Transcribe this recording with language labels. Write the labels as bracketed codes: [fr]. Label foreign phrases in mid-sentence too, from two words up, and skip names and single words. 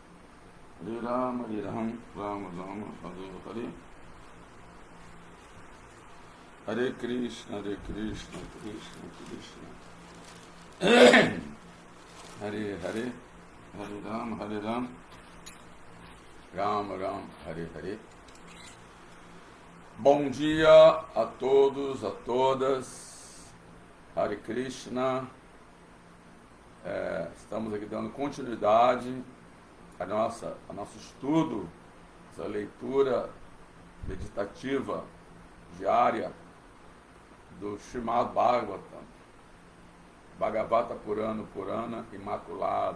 [sa] हरे राम राम राम हरे हरे. हरे कृष्ण कृष्ण कृष्ण. हरे हरे. हरे राम राम राम हरे हरे. [pt] Bom dia a todos, a todas. [sa] हरे कृष्ण. [pt] Estamos aqui dando continuidade ao nosso estudo, essa leitura meditativa diária do Srimad Bhagavatam, Bhagavata Purana Imaculado.